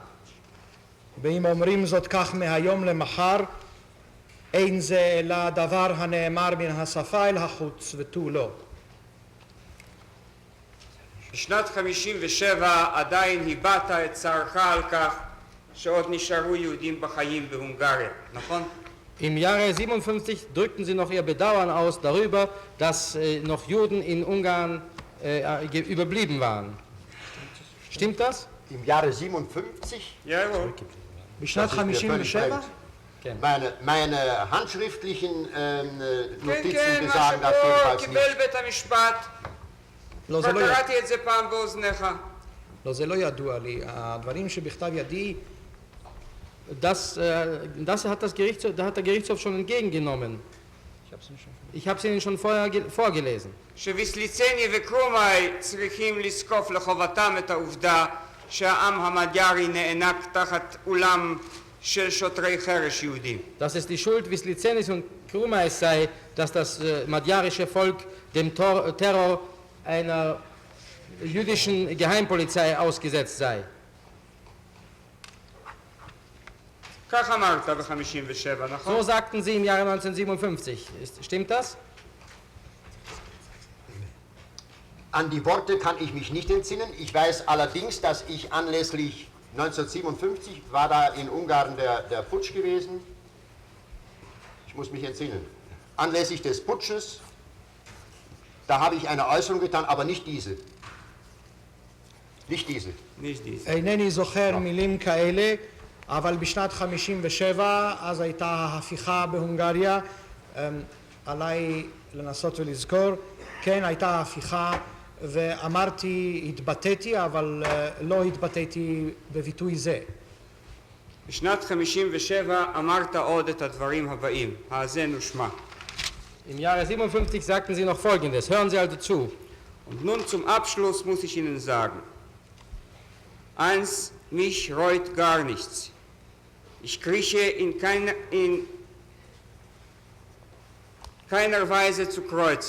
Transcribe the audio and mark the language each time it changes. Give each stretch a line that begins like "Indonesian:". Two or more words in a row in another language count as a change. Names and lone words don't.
Hebrew: ואם אומרים זאת כך מהיום למחר, אין זה אלא דבר הנאמר מן השפה אל החוץ ותו לא. בשנת 57 עדיין הבעת את צערך על כך שעוד נשארו יהודים בחיים בהונגריה, נכון?
German: Im Jahre 57 drückten sie noch ihr Bedauern aus darüber, dass noch Juden in Ungarn überblieben waren. Stimmt das? Im Jahre 57? jawohl.
Hebrew: בשנת
German: Das ist mir völlig
Hebrew: 57?
German: fremd. Meine handschriftlichen
Hebrew: כן,
German: Notizen
Hebrew: כן, מה
German: besagen das
Hebrew: שפה
German: jedenfalls
Hebrew: קיבל
German: nicht.
Hebrew: בית המשפט. לא, כבר זה לא ידוע. קראתי את זה פעם באוזניך. לא, זה לא ידוע לי. הדברים שבכתב ידי,
German: Das hat der Gerichtshof schon entgegengenommen. Ich habe es Ihnen schon vorher vorgelesen.
Hebrew: שוויסליצני וקרומאי צריכים לזקוף לחובתם את העובדה שהעם המדיירי נאנק תחת אולם של שוטרי חרש יהודים.
German: Dass es die Schuld Wislicenis und Krumais sei, dass das madjarische Volk dem Terror einer jüdischen Geheimpolizei ausgesetzt sei.
Hebrew: כך אמרת ב-57, נכון?
German: So sagten sie im Jahre 1957. Stimmt das? An die Worte kann ich mich nicht entsinnen. Ich weiß allerdings, dass ich anlässlich 1957 war da in Ungarn der Putsch gewesen. Ich muss mich entsinnen. Anlässlich des Putsches, da habe ich eine Äußerung getan, aber nicht diese. Nicht diese. nicht dies.
Hebrew: אינני זוכר מילים כאלה, אבל בשנת 57, אז הייתה ההפיכה בהונגריה, עליי לנסות ולזכור, כן, הייתה ההפיכה, ואמרתי, התבטאתי, אבל לא התבטאתי בביטוי זה. בשנת 57 אמרת עוד את הדברים הבאים, האזן ושמע.
German: Im Jahre 57 sagten sie noch Folgendes. Hören Sie also zu. Und nun zum Abschluss muss ich Ihnen sagen, eins, mich reut gar nichts. Ich krieche in keiner Weise zu Kreuze.